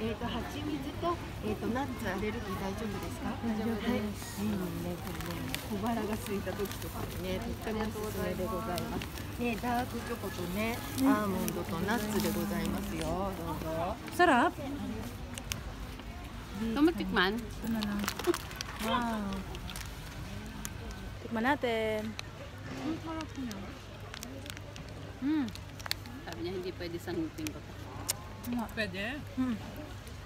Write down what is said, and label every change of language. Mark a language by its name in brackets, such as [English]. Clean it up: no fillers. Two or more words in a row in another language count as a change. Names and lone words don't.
[Japanese] 蜂蜜とナッツアレルギー大丈夫ですか？大丈夫です。小腹が空いた時とかにね、とってもおすすめでございます。ダークチョコとね、アーモンドとナッツでございますよ。どうぞ。 [Filipino] Sarap. Tumatikman? Ito na lang. Wow. Tikman natin. Sabi niya hindi pwede sangupin ko. Pwede?